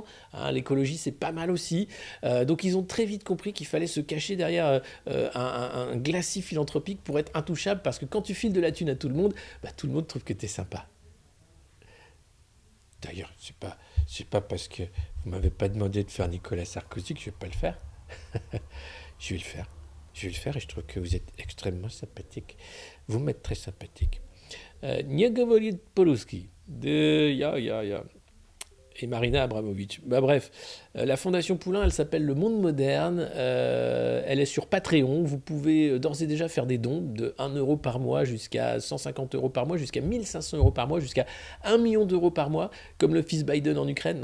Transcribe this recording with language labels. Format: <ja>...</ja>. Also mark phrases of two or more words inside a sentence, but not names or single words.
<fr>Hein, l'écologie, c'est pas mal aussi. Donc ils ont très vite compris qu'il fallait se cacher derrière un glacis philanthropique pour être intouchable, parce que quand tu files de la thune à tout le monde, tout le monde trouve que t'es sympa. D'ailleurs, c'est pas parce que vous m'avez pas demandé de faire Nicolas Sarkozy que je vais pas le faire. Je vais le faire et je trouve que vous êtes extrêmement sympathique. Vous m'êtes très sympathique.</fr> <ru>Не говорит по-русски. Я.</ru> <fr>et Marina Abramovic. Bah bref, la Fondation Poulain, elle s'appelle Le Monde Moderne. Elle est sur Patreon. Vous pouvez d'ores et déjà faire des dons de 1 euro par mois jusqu'à 150 euros par mois, jusqu'à 1500 euros par mois, jusqu'à 1 million d'euros par mois, comme le fils Biden en Ukraine.</fr>